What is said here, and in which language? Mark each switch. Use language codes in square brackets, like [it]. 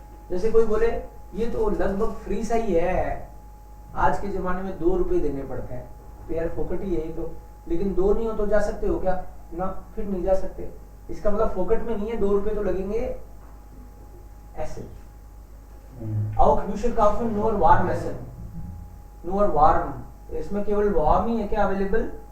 [hi] जैसे कोई बोले ये तो लगभग फ्री सा ही है, आज के जमाने में 2 रुपए देने पड़ते हैं, तो यार फोकट ही है ये तो. लेकिन 2 नहीं हो तो जा सकते हो क्या ना, फिर नहीं जा सकते. इसका मतलब फोकट में नहीं है, 2 रुपए तो लगेंगे ऐसे. [de] Auch Bücher kaufen nur Warmessen. nur warm. [hi] इसमें केवल वार्म ही है क्या अवेलेबल?